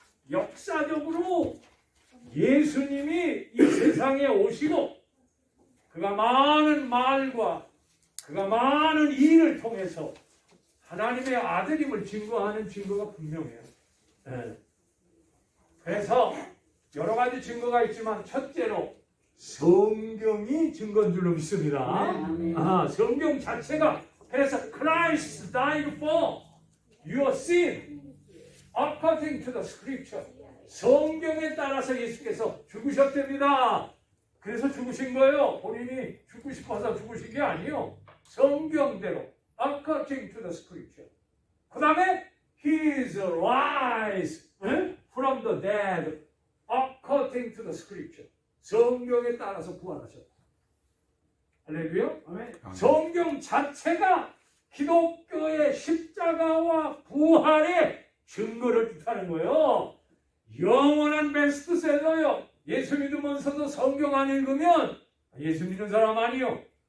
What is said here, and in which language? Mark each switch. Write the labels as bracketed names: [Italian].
[Korean] 역사적으로 예수님이 이 세상에 오시고 그가 많은 말과 그가 많은 일을 통해서 하나님의 아들임을 증거하는 증거가 분명해요. 그래서 여러 가지 증거가 있지만 첫째로 성경이 증거인 줄로 믿습니다. 성경 자체가 그래서 [English] Christ died for your sin according to the scripture. [Korean] 성경에 따라서 예수께서 죽으셨답니다. 그래서 죽으신 거예요. 본인이 죽고 싶어서 죽으신 게 아니에요. [English] 성경대로 according to the scripture. [Korean] 그 다음에 [English] He is rise from the dead according to the scripture. [Korean] 성경에 따라서 부활하셨다. 할렐루야. 성경 자체가 기독교의 십자가와 부활의 증거를 뜻하는 거예요. 영원한 베스트셀러요. 예수 믿으면서도 성경 안 읽으면 예수 믿는 사람 아니요.